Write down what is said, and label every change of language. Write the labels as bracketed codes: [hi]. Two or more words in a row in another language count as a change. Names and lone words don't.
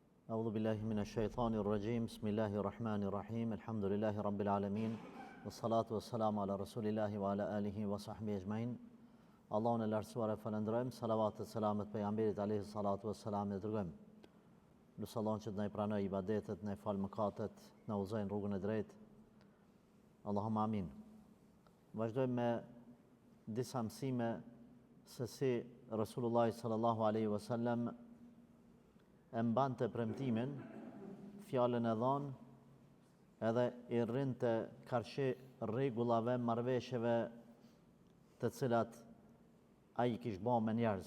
[ar] أعوذ بالله من الشيطان الرجيم بسم الله الرحمن الرحيم الحمد لله رب العالمين والصلاة والسلام على رسول الله وعلى آله وصحبه أجمعين [sq] Allahun e lartësuar e falënderojmë, salavat e selamet pejgamberit [ar] عليه الصلاة والسلام [sq] e dërgojmë. Lutë Allahun që të na i pranojë ibadetet, na i fal mëkatet, na udhëzojë në rrugën e drejtë. [ar] اللهم آمين. [sq] Vazhdojmë me disa mësime se si Rasulullah [ar] صلى الله عليه وسلم [sq] e mbante premtimin, fjalën e dhënë, edhe i rrinte karshi rregullave, marrëveshjeve të cilat ai kishte bërë me njerëz.